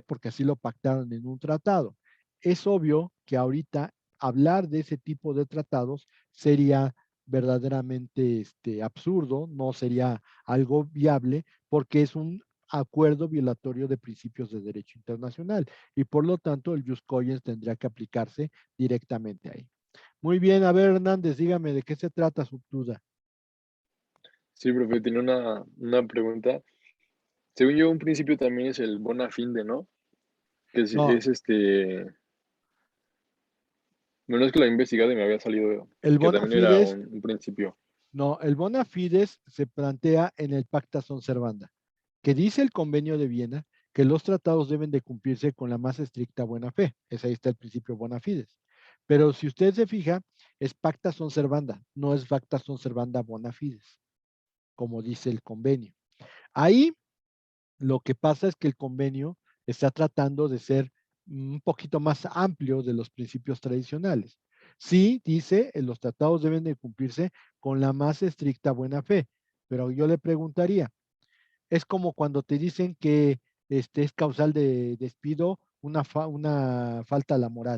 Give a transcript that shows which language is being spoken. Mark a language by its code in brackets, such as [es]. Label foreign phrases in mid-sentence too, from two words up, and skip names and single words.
[es] Porque así lo pactaron en un tratado. Es obvio que ahorita hablar de ese tipo de tratados sería verdaderamente absurdo, no sería algo viable porque es un acuerdo violatorio de principios de derecho internacional y por lo tanto el [la] jus cogens [es] tendría que aplicarse directamente ahí. Muy bien, a ver Hernández, dígame de qué se trata su duda. Sí, profe, tiene una pregunta. Según yo, un principio también es el [la] bona fide, [es] ¿no? Que No, bueno, es que lo he investigado y me había salido el que bona también era fides, un principio. no, el [la] bona fides [es] se plantea en el [la] Pacta Sunt Servanda, [es] que dice el Convenio de Viena que los tratados deben de cumplirse con la más estricta buena fe. Ahí está el principio [la] bona fides. [es] Pero si usted se fija, es [la] Pacta Sunt Servanda, [es] no es [la] Pacta Sunt Servanda bona fides, [es] como dice el convenio. Ahí lo que pasa es que el convenio está tratando de ser un poquito más amplio de los principios tradicionales. Sí, dice, los tratados deben de cumplirse con la más estricta buena fe, pero yo le preguntaría, es como cuando te dicen que es causal de despido una falta a la moral.